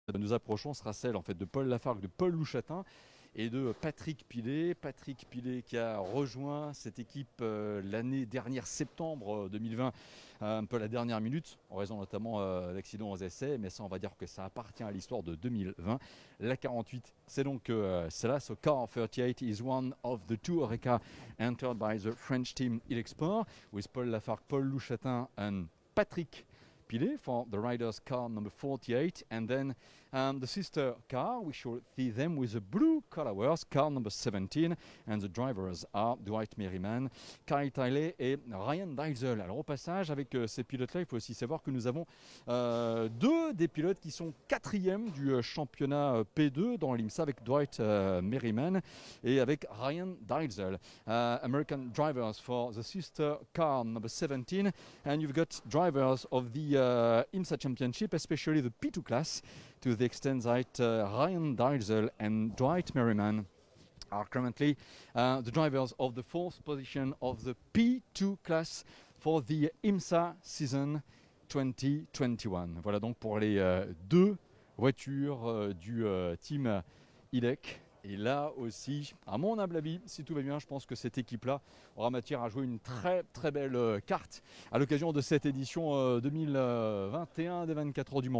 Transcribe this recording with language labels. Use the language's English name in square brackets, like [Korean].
[French] Nous approchons sera celle en fait de Paul Lafargue, de Paul Louchatin et de Patrick Pilet. Patrick Pilet qui a rejoint cette équipe l'année dernière, septembre 2020, un peu à la dernière minute, en raison notamment d'accidents aux essais, mais ça on va dire que ça appartient à l'histoire de 2020. La 48, c'est donc celle-là, [English] so car 38 is one of the two Oreca entered by the French team Ilexport, with Paul Lafargue, Paul Louchatin and Patrick Pilet for the riders car number 48, and then the sister car, we shall see them with the blue colors, car number 17, and the drivers are Dwight Merriman, Kyle Tiley et Ryan Deisel. [French] Alors au passage, avec ces pilotes-là, il faut aussi savoir que nous avons deux des pilotes qui sont quatrièmes du championnat P2 dans l'IMSA, avec Dwight Merriman et avec Ryan Deisel. [English] American drivers for the sister car number 17, and you've got drivers of the IMSA Championship, especially the P2 class, to the extent that Ryan Deisel and Dwight Merriman are currently the drivers of the fourth position of the P2 class for the IMSA season 2021. [French] Voilà donc pour les deux voitures du team IDEC. Et là aussi, à mon humble avis, si tout va bien, je pense que cette équipe-là aura matière à jouer une très très belle carte à l'occasion de cette édition 2021 des 24 heures du Mans.